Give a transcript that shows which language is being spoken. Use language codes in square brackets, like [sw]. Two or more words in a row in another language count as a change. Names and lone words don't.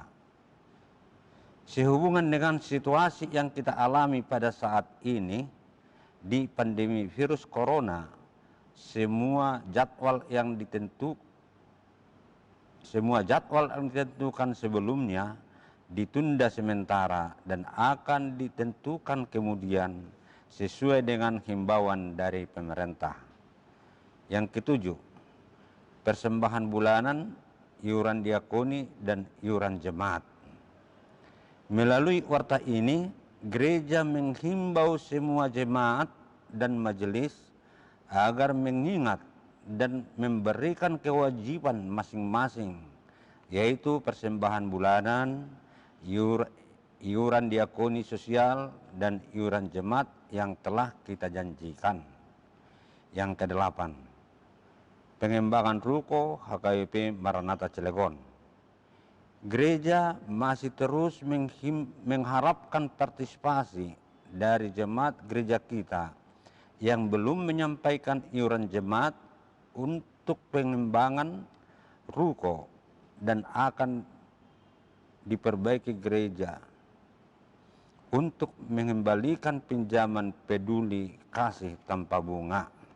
[id] Sehubungan dengan situasi yang kita alami pada saat ini di pandemi virus corona, semua jadwal yang ditentukan sebelumnya ditunda sementara dan akan ditentukan kemudian sesuai dengan himbauan dari pemerintah. Yang ketujuh, persembahan bulanan, iuran diakoni, dan iuran jemaat. Melalui warta ini, gereja menghimbau semua jemaat dan majelis agar mengingat dan memberikan kewajiban masing-masing, yaitu persembahan bulanan, iuran diakoni sosial, dan iuran jemaat yang telah kita janjikan. Yang kedelapan, pengembangan ruko HKBP Maranatha Cilegon. Gereja masih terus mengharapkan partisipasi dari jemaat gereja kita yang belum menyampaikan iuran jemaat untuk pengembangan ruko dan akan diperbaiki gereja untuk mengembalikan pinjaman peduli kasih tanpa bunga.